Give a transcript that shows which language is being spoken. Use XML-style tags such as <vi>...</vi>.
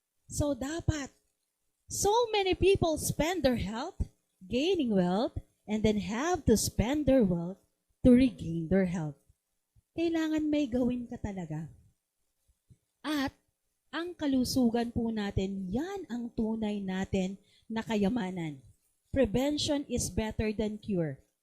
<en>So</en> <tl>dapat,</tl> <en>so many people spend their health, gaining wealth, and then have to spend their wealth to regain their health.</en> <tl>Kailangan may gawin ka talaga. At ang kalusugan po natin, yan ang tunay natin na kayamanan.</tl> <en>Prevention is better than cure.</en>